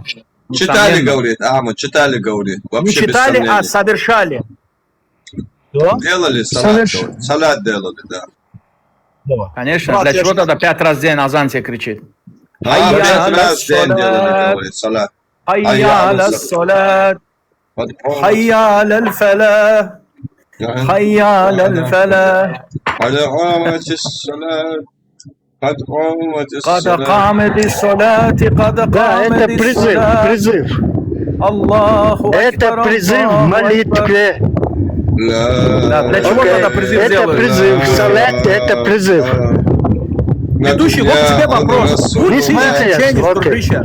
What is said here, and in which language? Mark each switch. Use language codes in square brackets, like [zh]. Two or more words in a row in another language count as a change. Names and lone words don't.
[ru] Читали, говорит, Ахмад, читали, говорит. Не Вообще без читали, а сомнений. совершали. Делали салат, говорит. Салат делали, да. Давай. Конечно, Брат, для я чего ж- тогда 5 раз в день азан тебе кричит? А, Хайя 5 аля раз в день делали, салат. говорит, салат. Хайя Хайя аля аля салат. Вот, [ar] حي على الفلاح. حي على الفلاح. على قامة الصلاة قد قامت قد الصلاة قامت الصلاة قد [ru] Да, это [ar] قامت [ru] призыв, [ar] الصلاة. [ru] призыв. Аллаху Это акбар, призыв в [ar] الله أكبر. [ru] молитве. Да, для чего тогда призыв Это делают? призыв, салат, это призыв. Ведущий, вот к тебе вопрос. Будь Не ты смотри, чеченец, окей. дружище.